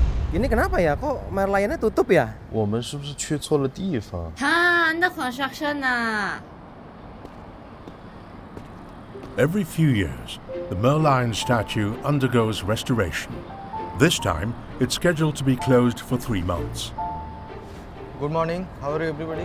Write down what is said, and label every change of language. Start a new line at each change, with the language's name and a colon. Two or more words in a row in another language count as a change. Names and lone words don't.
Indonesian: Ini kenapa ya? Kok Merlionnya tutup ya?
Chinese: 我们是不是去错了地方？
English: under construction 啊。 Every few years, the Merlion statue undergoes restoration. This time, it's scheduled to be closed for 3 months. Good morning. How are you, everybody?